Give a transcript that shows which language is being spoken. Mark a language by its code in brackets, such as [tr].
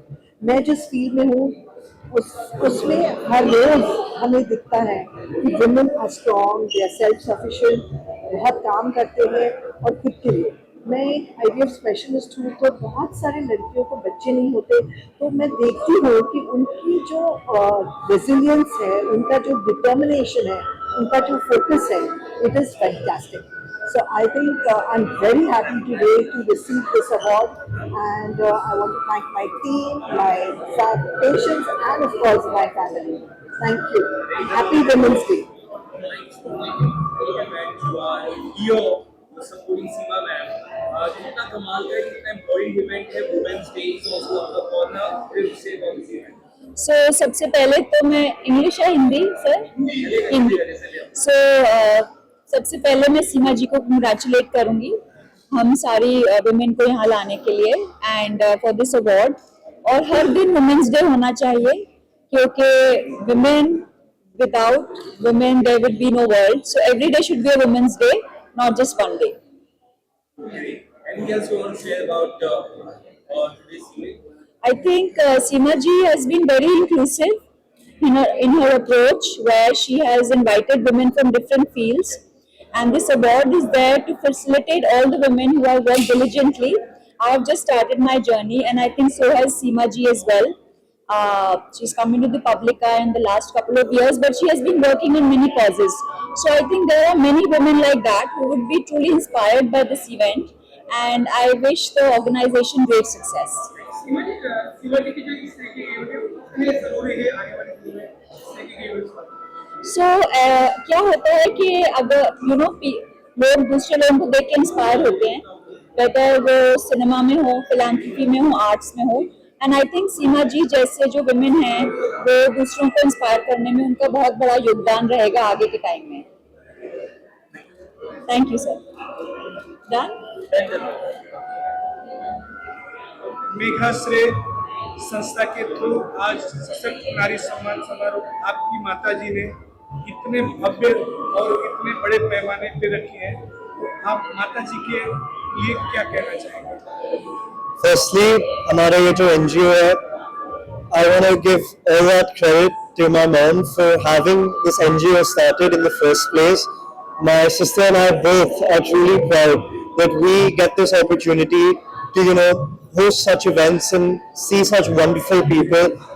[hi] मैं जिस फील्ड में हूँ उसमें हर रोज हमें दिखता है कि [en] women are strong, they are self sufficient, [hi] बहुत काम करते हैं और खुद के लिए। मैं एक IVF स्पेशलिस्ट हूँ, तो बहुत सारे लड़कियों को बच्चे नहीं होते, तो मैं देखती हूँ कि उनकी जो रेजिलियंस है, उनका जो डिटर्मिनेशन है, उनका जो फोकस है, [en] It is fantastic. So I think I'm very happy today to receive this award, and I want to thank my team, my patients, and of course my family. Thank you. Happy Women's Day. supporting Seema ma'am. [hi] कितना कमाल का, कितना [en] important event है Women's Day, so also on the corner, say about this event. [hi] सो सबसे पहले तो मैं English या हिंदी सर हिंदी सो सबसे पहले मैं सीमा जी को कंग्रेचुलेट करूंगी हम सारी वुमेन को यहाँ लाने के लिए [en] And for this award. [hi] और हर दिन वुमेन्स डे होना चाहिए क्योंकि [en] Women without women there would be no world, so every day should be a women's day, not just one day. Anything else you want to share about today's event? I think Seema ji has been very inclusive in her approach, where she has invited women from different fields, and this award is there to facilitate all the women who have worked diligently. I have just started my journey, and I think so has Seema ji as well. She's come into the public eye in the last couple of years, but she has been working on many causes. So I think there are many women like that who would be truly inspired by this event, and I wish the organization great success. [hi] Shivaji की जो इस तरह के event है कितने जरूरी है आने वाले दिन में इस तरह के इवेंट्स पर? So क्या होता है कि अगर लोग दूसरे लोगों को देख के इंस्पायर होते हैं, वेदर वो सिनेमा में हो, फिलैंथ्रोपी में हो, आर्ट्स में हो, [en] and I think [hi] सीमा जी जैसे जो वुमेन हैं वो दूसरों को इंस्पायर करने में उनका बहुत बड़ा योगदान रहेगा आगे के टाइम में। [en] Thank you sir. Done. [hi] मेघाश्रेय संस्था के थ्रू आज सशक्त नारी सम्मान समारोह आपकी माता जी ने इतने भव्य और इतने बड़े पैमाने पे रखी है, तो आप माता जी के लिए क्या कहना चाहेंगे? [en] Firstly, [hi] हमारा ये जो NGO है, [en] I want to give all that credit to my mom for having this NGO started in the first place. My sister and I both are truly proud that we get this opportunity to, host such events and see such wonderful people.